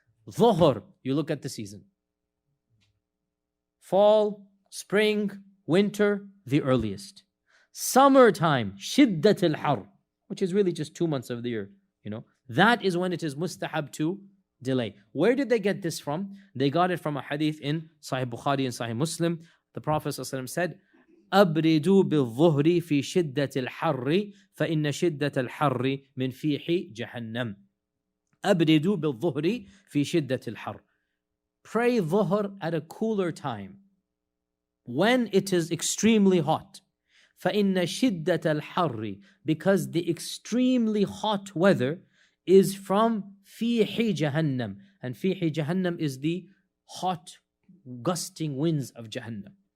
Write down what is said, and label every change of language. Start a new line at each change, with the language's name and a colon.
English: Dhuhr, you look at the season. Fall, spring, winter, the earliest. Summertime, shiddat al-har, which is really just 2 months of the year, that is when it is mustahab to delay. Where did they get this from? They got it from a hadith in Sahih Bukhari and Sahih Muslim. The Prophet ﷺ said,
Arabic: أبردوا بالظهر في شدة الحر فإن شدة الحر من فيح جهنم. أبردوا بالظهر في شدة الحر.
English: Pray dhuhr at a cooler time, when it is extremely hot.
Arabic: فَإِنَّ شِدَّةَ الْحَرِّ,
English: because the extremely hot weather is from
Arabic: فِيحِ جَهَنَّمْ.
English: And
Arabic: فِيحِ جَهَنَّمْ
English: is the hot, gusting winds of Jahannam.